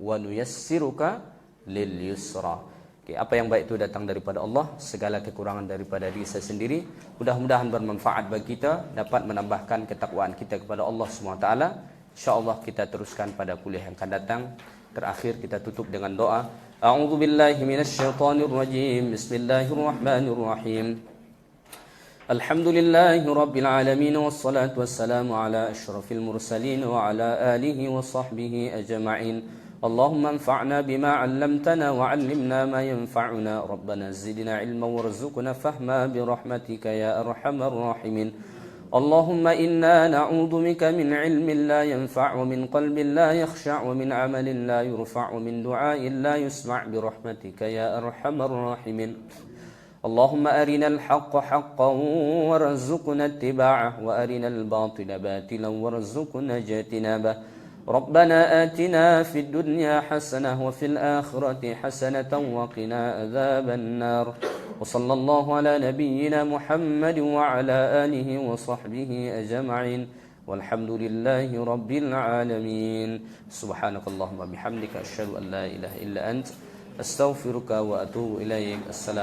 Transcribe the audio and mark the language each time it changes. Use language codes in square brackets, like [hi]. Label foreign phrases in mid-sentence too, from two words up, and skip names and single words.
[ar] ونيسرك لليسرى. [ms] Apa yang baik itu datang daripada Allah, segala kekurangan daripada diri saya sendiri. Mudah-mudahan bermanfaat bagi kita, dapat menambahkan ketakwaan kita kepada Allah SWT. InsyaAllah kita teruskan pada kuliah yang akan datang. Terakhir kita tutup dengan doa. [ar] أعوذ بالله من الشيطان الرجيم. بسم الله الرحمن الرحيم. الحمد لله رب العالمين، والصلاة والسلام على أشرف المرسلين وعلى آله وصحبه أجمعين. اللهم انفعنا بما علمتنا وعلمنا ما ينفعنا. ربنا زدنا علما وارزقنا فهما برحمتك يا أرحم الراحمين. اللهم إنا نعوذ بك من علم لا ينفع ومن قلب لا يخشع ومن عمل لا يرفع ومن دعاء لا يسمع برحمتك يا أرحم الراحمين. اللهم أرنا الحق حقا وارزقنا اتباعه وأرنا الباطل باطلا وارزقنا اجتنابه ربنا آتنا في الدنيا حسنة وفي الآخرة حسنة وقنا عذاب النار وصلى الله على نبينا محمد وعلى آله وصحبه أجمعين والحمد لله رب العالمين سبحانك اللهم وبحمدك أشهد أن لا إله إلا أنت أستغفرك وأتوب إليك.